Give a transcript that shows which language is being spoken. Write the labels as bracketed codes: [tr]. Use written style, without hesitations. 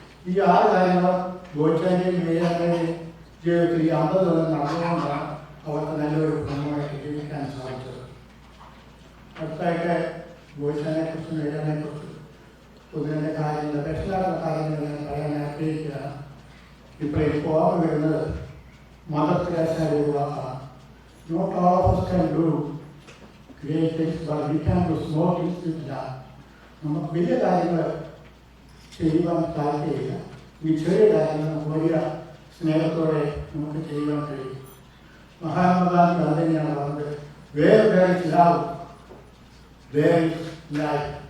[ml] ഈ 6 കാര്യങ്ങൾ ബോച്ചാൻ്റെയും മേഖലയുടെയും ജീവിതത്തിൽ 50 കൊല്ലം നടന്നുകൊണ്ടാണ് അവർക്ക് നല്ലൊരു കുടുംബമായിട്ട് ജീവിക്കാൻ സാധിച്ചത്. അടുത്തായിട്ട് ബോച്ചാനെക്കുറിച്ചും മേഖലയെക്കുറിച്ചും പൊതുവിൻ്റെ കാര്യങ്ങൾ പേഴ്സണലായിട്ടുള്ള കാര്യങ്ങൾ ഞാൻ പറയാൻ ആഗ്രഹിക്കുകയാണ്. ഇപ്പോൾ ഓർമ്മ വരുന്നത് മദർ തെരേസയുടെ ഒരു വാക്കാണ്. Not all of [en] us can do great things, but we can do small things with love. [ml] നമുക്ക് വലിയ കാര്യങ്ങൾ ചെയ്യുവാൻ താല്പര്യമില്ല. ഈ ചെറിയ കാര്യങ്ങൾ വലിയ സ്നേഹത്തോടെ നമുക്ക് ചെയ്യുവാൻ കഴിയും. മഹാത്മാഗാന്ധി അത് തന്നെയാണ് പറഞ്ഞത്, [en] Where is love there is life.